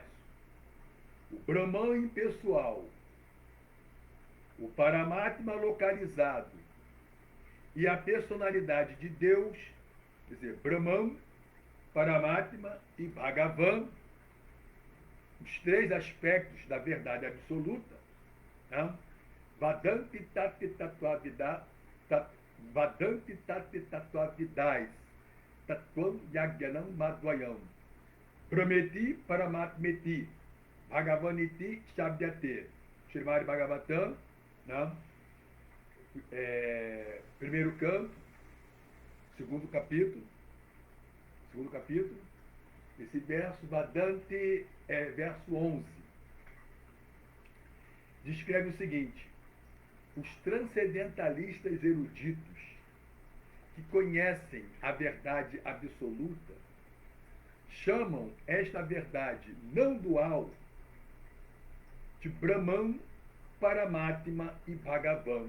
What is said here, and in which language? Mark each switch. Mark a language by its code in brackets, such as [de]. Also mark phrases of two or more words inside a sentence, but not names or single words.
[pt] O Brahman impessoal, o Paramatma localizado e a personalidade de Deus, quer dizer, Brahman, Paramatma e Bhagavan, os 3 aspectos da verdade absoluta, né? [sa] Vadanti tati tatuavidai, Vadanti tati tatuavidais, Tatuam Yagyanam Madhvayam, Brahmeti Paramatmeti, Bhagavaniti Shabdyate, Srimad Bhagavatam, [pt] né? Primeiro canto, segundo capítulo, esse verso Vadanti é verso 11, descreve o seguinte: os transcendentalistas eruditos que conhecem a verdade absoluta chamam esta verdade não dual de Brahman, Paramatma e Bhagavan.